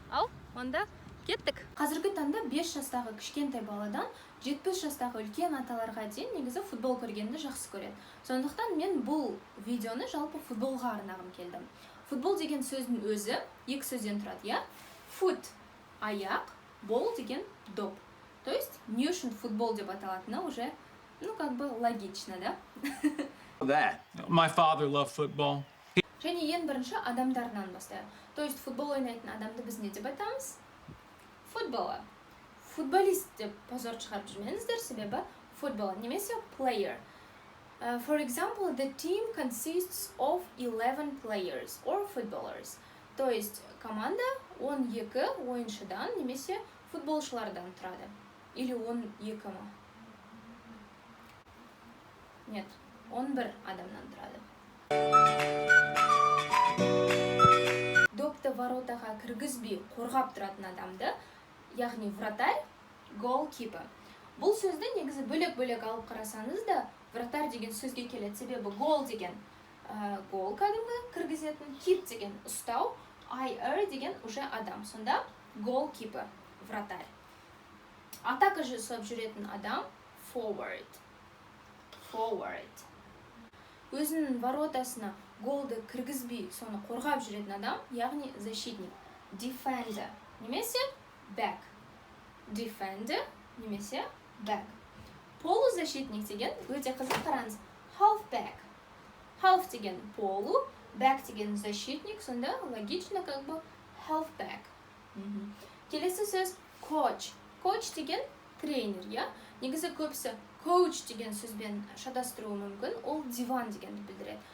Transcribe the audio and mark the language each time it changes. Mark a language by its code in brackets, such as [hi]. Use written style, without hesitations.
[kk] Ал, онда кеттік. Қазіргі таңда 5 жастағы кішкентай баладан 70 жастағы үлкен аталарға дейін негізі футбол көргенді жақсы көреді. Сондықтан мен бұл видеоны жалпы футболға арнағым келдім. Футбол деген сөздің өзі екі сөзден тұрады, я? Foot – аяқ, ball деген доп. [ru] То есть, [kk] не үшін футбол деп аталатыны [ru] уже, как бы логично, да? [en] My father loved football. [kk] Және ең бірінші адамдарынан бастайық. [ru] То есть, [kk] футбол ойнайтын адамды біз не деп айтамыз? Футбола. Футболист деп позор шығарып жүрмеңіздер, себебі футбол немесе player. [en] For example, the team consists of 11 players or footballers. [ru] То есть, [kk] команда 12 ойыншыдан немесе футболшылардан тұрады. [ru] Или [kk] 12 ма? [ru] Нет, [kk] 11 адамнан тұрады. Допты воротаға кіргізбей қорғап тұратын адамды, яғни вратарь, goalkeeper. Бұл сөзді негізі бөлек-бөлек алып қарасаңыз да, вратарь деген сөзге келеді, себебі goal деген гол кәдімгі кіргізетін, keep деген ұстау, IR деген уже адам. Сонда goalkeeper, вратарь. Атака жасап жүретін адам forward. Өзінің воротасына голды кіргізбей, соны қорғап жүретін адам, яғни защитник. [en] Defender немесе back. Defender немесе back. [kk] Полузащитник деген өте қызық, қараңыз. [en] Halfback. [kk] Half деген полу, back деген защитник, сонда [ru] логично как бы [kk] halfback. Келесі сөз coach. Coach деген тренер, я? Негізі көбісі coach деген сөзбен шатастыруы мүмкін, ол диван дегенді білдіреді.